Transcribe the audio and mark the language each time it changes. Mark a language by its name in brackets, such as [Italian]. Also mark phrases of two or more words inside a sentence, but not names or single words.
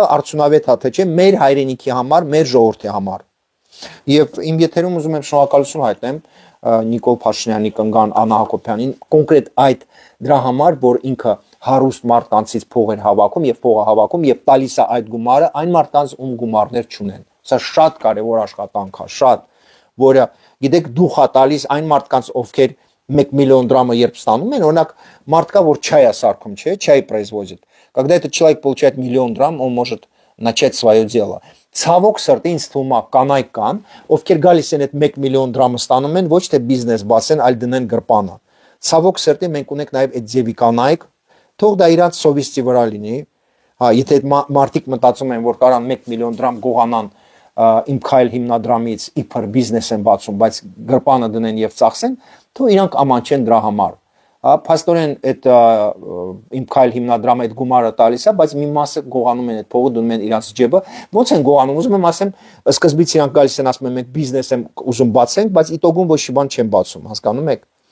[Armenian] արդյունավետ է թե չէ մեր հայրենիքի համար, մեր ժողովրդի համար։ Եվ իմ եթերում ուզում եմ շնորհակալություն հայտնեմ Նիկոլ Փաշինյանի կնգան Աննա Հակոբյանին կոնկրետ այդ դրա համար, որ ինքը հարուստ մարդկանցից փող էր հավաքում եւ փողը հավաքում եւ տալիս է այդ գումարը այն մարդկանց ում գումարներ չունեն։ Սա շատ կարևոր աշխատանք է, շատ, որը գիտեք դուխ է տալիս այն մարդկանց, ովքեր 1 миллион դրամը երբ ստանում են, օրինակ մարդկա, որ չայ է սարքում, չէ, չայ производит. [Russian] Когда этот человек получает 1 миллион դրամ, он может начать свое дело. [Armenian] Ցավոք սրտի ինձ թվում է կանայք կան, ովքեր գալիս են այդ 1 մиллион դրամը ստանում են, ոչ թե բիզնես բացեն, այլ դնեն գրպանը։ Ցավոք սրտի մենք ունենք նաև այդ ձևի կանայք, թող դա իրանց սովիստի վրա լինի։ Հա, եթե այդ մարդիկ մտածում են, որ կարան 1 մиллион դրամ գողանան իմ քայլ հիմնադրամից իբր բիզնես են բացում, բայց գրպանը դնեն եւ ծախսեն, թող իրանք աման չեն դրա համար։ Փաստորեն այդ իմ քայլ հիմնադրամը այդ գումարը տալիս է, բայց մի մասը գողանում են այդ փողը դնում են իրանց ջեբը։ Ոնց են գողանում, ուզում եմ ասեմ, սկզբից իրանք գալիս են ասում են մենք բիզնես եմ ուզում բացենք, բայց իտոգում ոչ մի բան չեն բացում, հասկանում եք։